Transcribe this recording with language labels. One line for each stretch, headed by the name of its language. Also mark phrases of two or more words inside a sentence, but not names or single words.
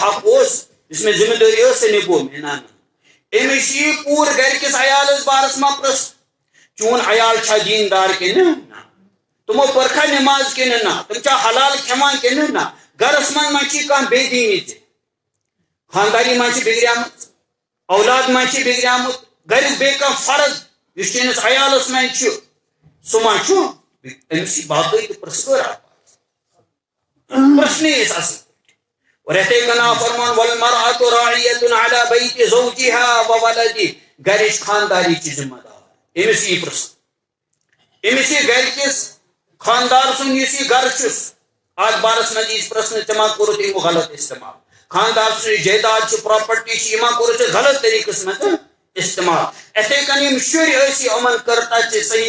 Kashmiri: حق اوس یُس مےٚ ذمہٕ دٲری ٲس سۄ نِبو مےٚ نہ أمِس چھِ یہِ پوٗرٕ گرِکِس عیالس بارس ما پرٛژھ چون عیال چھا دیندار کِنہٕ نہ تِمو پٔرکھا نٮ۪ماز کِنہٕ نہ تِم چھا حلال کھٮ۪وان کِنہٕ نہ گرس منٛز ما چھِ کانٛہہ بے دیٖنی ژےٚ خانداری ما چھِ بِگڑیمٕژ اولاد ما چھِ بِگڑیمُت گریُک بیٚیہِ کانٛہہ فرض یُس چٲنِس عیالس منٛز چھُ سُہ ما چھُ أمِس چھِ باقٲعدٕ پرٛژھٕ گٲر پرٛژھنٕے ٲسۍ اصل اور یِتھَے کٔنۍ آو فرمان
Arabic: والمرأة راعیة علی بیت زوجها وولدِہ
Kashmiri: گرِچ خانداری چھِ ذمہٕ دار أمِس یی پرٛژھنہٕ أمِس یی گرِکِس خاندار سُنٛد یُس یہِ گرٕ چھُس اتھ بارس منٛز یی پرٛژھنہٕ ژےٚ ما کوٚرُتھ امیُک غلط استعمال خاندار سٕنٛز جایداد چھِ پراپرٹی چھِ یہِ ما کوٚرُتھ ژےٚ غلط طریٖقس منٛز استعمال یِتھَے کٔنۍ یِم شُرۍ ٲسی یِمن کٔر تتہِ صحیح